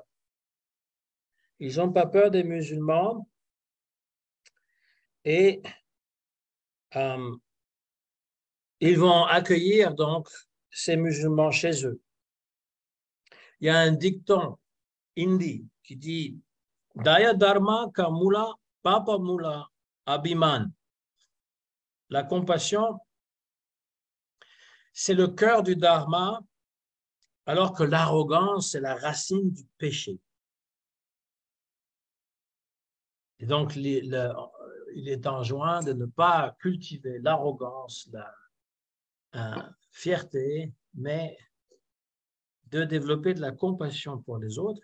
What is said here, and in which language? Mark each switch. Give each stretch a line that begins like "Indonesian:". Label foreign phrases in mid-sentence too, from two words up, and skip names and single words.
French: Ils n'ont pas peur des musulmans et ils vont accueillir donc ces musulmans chez eux. Il y a un dicton hindi qui dit
Hindi: दया धर्म का मूल, पाप मूल, अभिमान.
French: La compassion, c'est le cœur du dharma, alors que l'arrogance, c'est la racine du péché. Et donc, il est enjoint de ne pas cultiver l'arrogance, la fierté, mais de développer de la compassion pour les autres.